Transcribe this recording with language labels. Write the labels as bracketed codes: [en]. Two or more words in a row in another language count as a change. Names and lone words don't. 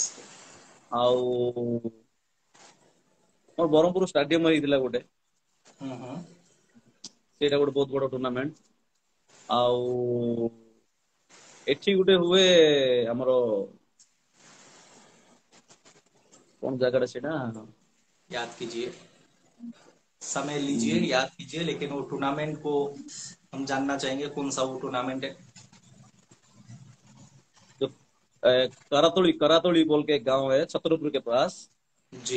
[or] ଆଉ ଆମର ବ୍ରହ୍ମପୁର ଷ୍ଟାଡିୟମ ହେଇଥିଲା ଗୋଟେ, हम्म। ସେଇଟା ଗୋଟେ ବହୁତ ବଡ ଟୁର୍ଣ୍ଣାମେଣ୍ଟ। ଆଉ ଏଠି ଗୋଟେ ହୁଏ ଆମର, କଣ ଜାଗାଟା ସେଇଟା? [hi] याद कीजिए, समय लीजिए, याद कीजिए, लेकिन वो टूर्नामेंट को हम जानना चाहेंगे, कौन सा वो टूर्नामेंट है। जो करातोड़ी करातोड़ी बोल के एक गांव है छतरपुर के पास, जी।